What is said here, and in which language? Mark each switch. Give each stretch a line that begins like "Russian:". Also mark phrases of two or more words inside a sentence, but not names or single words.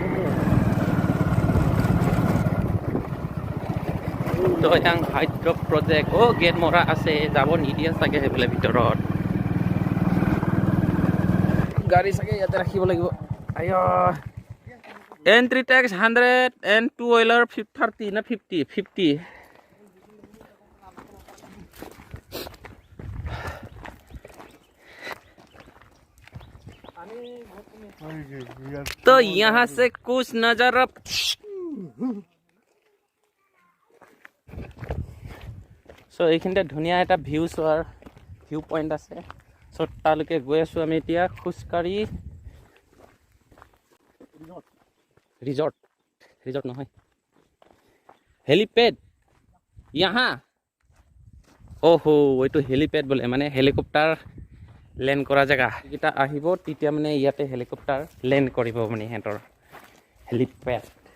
Assamese: দয়াং হাইড্ৰ প্ৰজেক্ট গেট মৰা আছে যাব নিদিয়ে চাগে সেইফালে ভিতৰত গাড়ী চাগে ইয়াতে ৰাখিব লাগিব
English: entry tax
Assamese: 100
English: and two wheeler
Assamese: 30 না 50
Hindi: तो यहाँ से कुछ नजारा
Assamese: এইখিনিতে ধুনীয়া এটা ভিউ চোৱাৰ
English: view point
Assamese: আছে তালৈকে গৈ আছোঁ আমি এতিয়া খোজকাঢ়ি ৰিজৰ্ট নহয় হেলিপেড ইয়াহা এইটো হেলিপেড বোলে মানে
English: helicopter land
Assamese: কৰা জেগা এইকেইটা আহিব তেতিয়া মানে ইয়াতে
English: helicopter land
Assamese: কৰিব মানে সিহঁতৰ হেলিপেড